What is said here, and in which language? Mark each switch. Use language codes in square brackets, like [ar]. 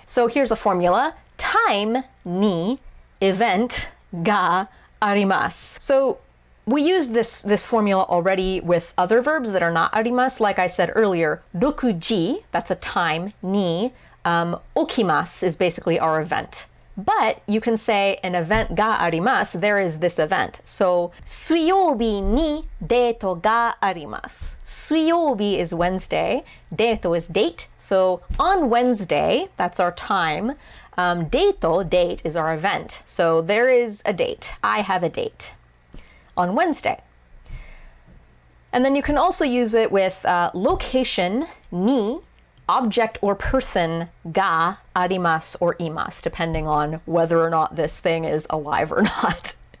[en] So here's a formula. Time ni event ga arimasu. So we use this formula already with other verbs that are not arimasu. Like I said earlier, 6時, that's a time, ni, okimasu is basically our event. But you can say an event ga arimasu, there is this event. [ja] So, 水曜日にデートがあります. [en] 水曜日 is Wednesday, デート is date. So, on Wednesday, that's our time. Date is our event. So, there is a date. I have a date on Wednesday. And then you can also use it with location, ni, object or person ga arimasu or imasu, depending on whether or not this thing is alive or not.